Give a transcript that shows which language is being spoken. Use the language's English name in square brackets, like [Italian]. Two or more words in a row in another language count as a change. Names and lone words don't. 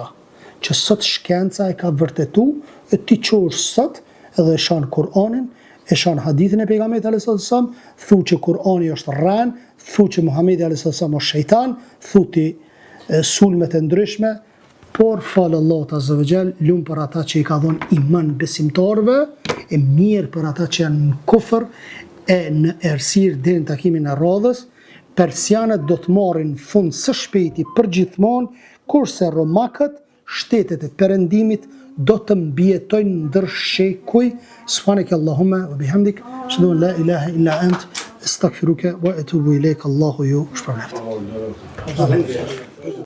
[Albanian] Që sot shkenca e ka vërtetu, e ti qosh sot edhe e shan Kur'anin, e shan hadithin e pejgamberit [Arabic] عليه السلام, [Albanian] thu që Kur'ani është rren, thu që Muhamedi [Arabic] عليه السلام [Albanian] është shejtan, thu ti sulmet e ndryshme, por falë Allahut [Arabic] عز وجل, [Albanian] lum për ata që i ka dhënë iman besimtarëve, e mirë për ata që janë në kufër e në errësirë deri në takimin e radhës. Persianët do të marrin fund së shpejti përgjithmonë, kurse romakët, shtetet e perëndimit do të mbijetojnë ndër shekuj. [Arabic] سبحانك اللهم وبحمدك، أشهد أن لا إله إلا أنت، أستغفرك وأتوب إليك. [Albanian] Allahu ju shpërblet.